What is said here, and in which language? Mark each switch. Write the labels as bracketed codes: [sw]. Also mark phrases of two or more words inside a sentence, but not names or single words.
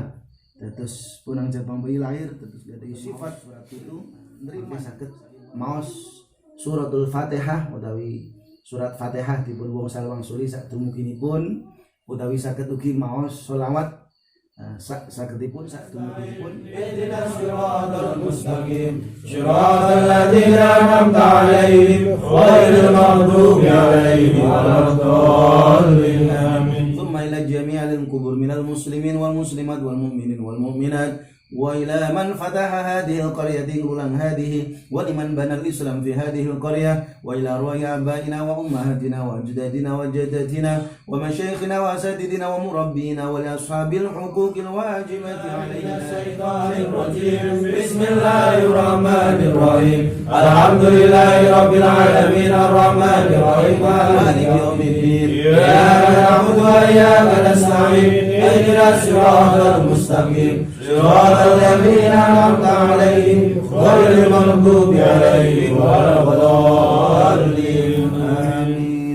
[jv] Dados punang Jabang bayi lahir dados gadhah sifat surat itu nrimo saged maos suratul Fatihah utawi surat Fatihah dipun wangsal-wangsuli sadumuginipun utawi saged ugi maos sholawat sagedipun sadumuginipun [ar] اهدنا الصراط المستقيم صراط الذين أنعمت عليهم غير المغضوب عليهم ولا الضالين آمين. ثم إلى جميع القبور من المسلمين والمسلمات والمؤمنين والمؤمنات وإلى من فتح هذه القرية ulang هذه ولمن بنى الإسلام في هذه القرية وإلى أرواح آبائنا وأمهاتنا وأجدادنا وجداتنا ومشايخنا وأساتذتنا ومربينا ولأصحاب الحقوق الواجبة علينا الشيطان الرجيم. بسم الله الرحمن الرحيم. الحمد لله رب العالمين الرحمن الرحيم مالك يوم الدين إياك نعبد وإياك نستعين اهدنا الصراط المستقيم صراط الذين أنعمت عليهم غير المغضوب عليهم ولا الضالين آمين.